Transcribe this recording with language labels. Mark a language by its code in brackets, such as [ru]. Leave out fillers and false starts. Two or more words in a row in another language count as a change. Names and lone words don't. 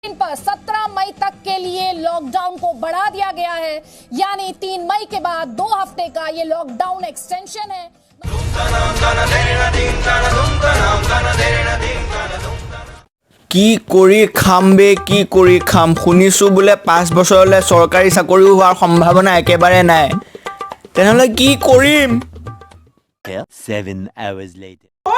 [hi] पर 17 मई तक के लिए लॉकडाउन को बढ़ा दिया गया है, यानी 3 मई के बाद 2 हफ्ते का ये [en] lockdown extension [hi] है। [as] কি কৰি খাম বে কি কৰি খাম শুনিছোঁ বোলে 5 বছৰলৈ চৰকাৰী চাকৰি হোৱাৰ সম্ভাৱনা একেবাৰে নাই তেনেহ'লে কি কৰিম [en] 7 hours later.